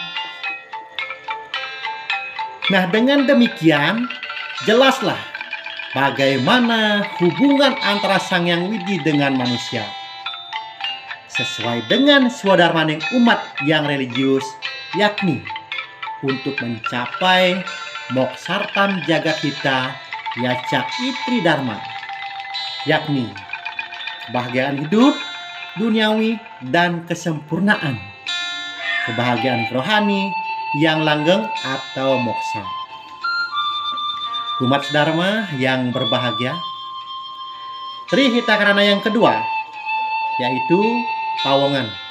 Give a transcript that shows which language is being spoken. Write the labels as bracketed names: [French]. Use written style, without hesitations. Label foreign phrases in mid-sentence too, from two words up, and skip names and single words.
[Indonesian] Nah, dengan demikian jelaslah bagaimana hubungan antara Sang Hyang Widi dengan manusia, sesuai dengan swadharmaning umat yang religius, yakni untuk mencapai [Sanskrit] moksartam jagat hita yaca itri dharma, [Indonesian] yakni kebahagiaan hidup duniawi dan kesempurnaan kebahagiaan rohani yang langgeng atau moksa. Umat Dharma yang berbahagia, Trihitakarana yang kedua yaitu pawongan.